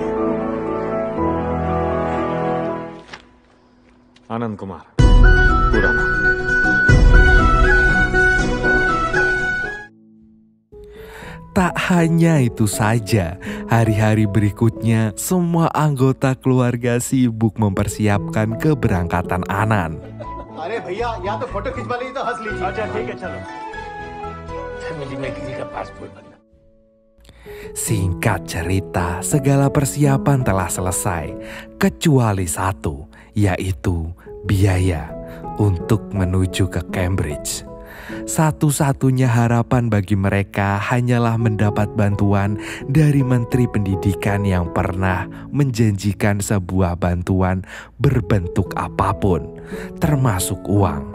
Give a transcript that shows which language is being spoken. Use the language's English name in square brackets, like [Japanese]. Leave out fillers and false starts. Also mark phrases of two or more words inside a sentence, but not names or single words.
[Indonesian] Anand Kumar, Purana. Tak hanya itu saja, hari-hari berikutnya semua anggota keluarga sibuk mempersiapkan keberangkatan Anand. [Hindi] अरे भैया या तो फोटो खिंचवा लीजिए तो हंस लीजिए। अच्छा ठीक है चलो। फैमिली में किसी का पासपोर्ट बनना। [Indonesian] Singkat cerita, segala persiapan telah selesai, kecuali satu, yaitu biaya untuk menuju ke Cambridge. Satu-satunya harapan bagi mereka hanyalah mendapat bantuan dari Menteri Pendidikan yang pernah menjanjikan sebuah bantuan berbentuk apapun, termasuk uang.